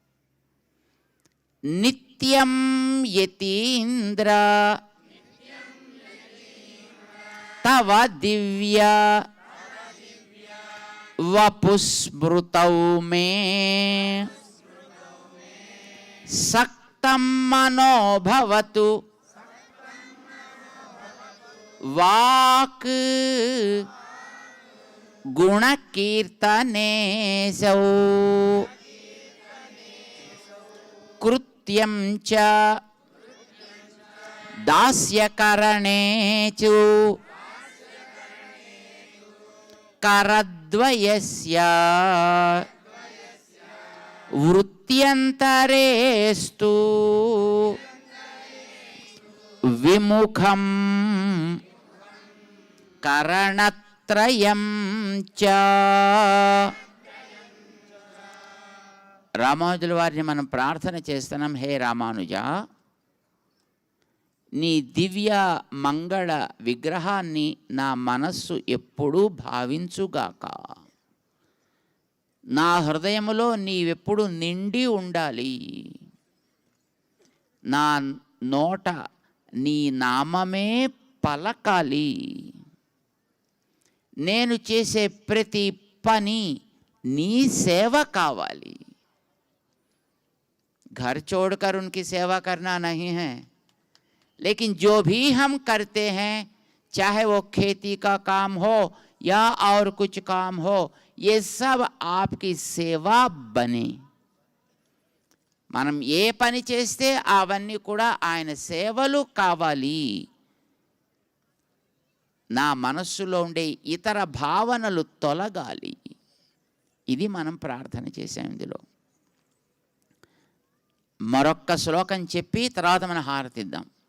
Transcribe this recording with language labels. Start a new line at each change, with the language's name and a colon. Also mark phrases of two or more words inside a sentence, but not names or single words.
Sanskrit: నిత్యం యతీంద్ర తవ దివ్య వపుస్మృతౌ మే సక్తం మనోభవతు वाक गुणकीर्तनेशौ कृत्यं च दास्यकरणे च करद्वयस्य वृत्त्यन्तरेस्तु विमुखं కరణత్రయం చ.
Telugu: రామానుజుల వారిని మనం ప్రార్థన చేస్తున్నాం, హే రామానుజ నీ దివ్య మంగళ విగ్రహాన్ని నా మనస్సు ఎప్పుడూ భావించుగాక. నా హృదయములో నీవెప్పుడు నిండి ఉండాలి. నా నోట నీ నామమే పలకాలి. నేను చేసే ప్రతి పని నీ సేవ కావాలి.
Hindi: घर छोड़कर उनकी सेवा करना नहीं है, लेकिन जो भी हम करते हैं, चाहे वो खेती का काम हो या और कुछ काम हो, ये सब आपकी सेवा बने.
Telugu: మనం ఏ పని చేస్తే అవన్నీ కూడా ఆయన సేవలు కావాలి. నా మనస్సులో ఉండే ఇతర భావనలు తొలగాలి. ఇది మనం ప్రార్థన చేసాం. ఇందులో మరొక్క శ్లోకం చెప్పి తర్వాత మనం హారతిద్దాం.